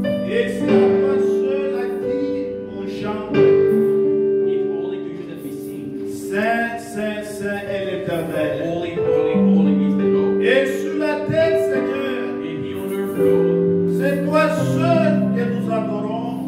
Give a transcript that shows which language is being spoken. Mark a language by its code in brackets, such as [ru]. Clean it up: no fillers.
[fr] Et c'est à toi seul à qui on chante. [en] It's only to you that we sing. [fr] Saint, Saint, Saint est l'Éternel. [en] Holy, holy, holy is the Lord. [fr] Et sur la terre, Seigneur, [en] And he on earth, Lord. [fr] c'est toi seul que nous adorons.